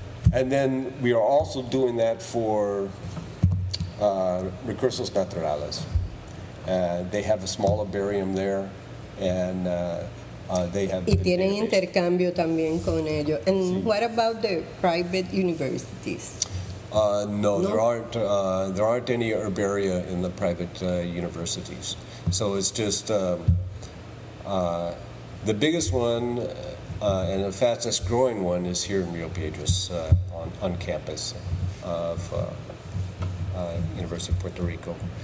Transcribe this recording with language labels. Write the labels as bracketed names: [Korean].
[English] And then we are also doing that for Recursos Naturales. They have a small herbarium there, and they have... [Spanish] Y tienen intercambio también con ellos. [English] And what about the private universities? No, there aren't any herbaria in the private universities. So it's just the biggest one And the fastest growing one is here in Rio Piedras on campus of Universidad de Puerto Rico.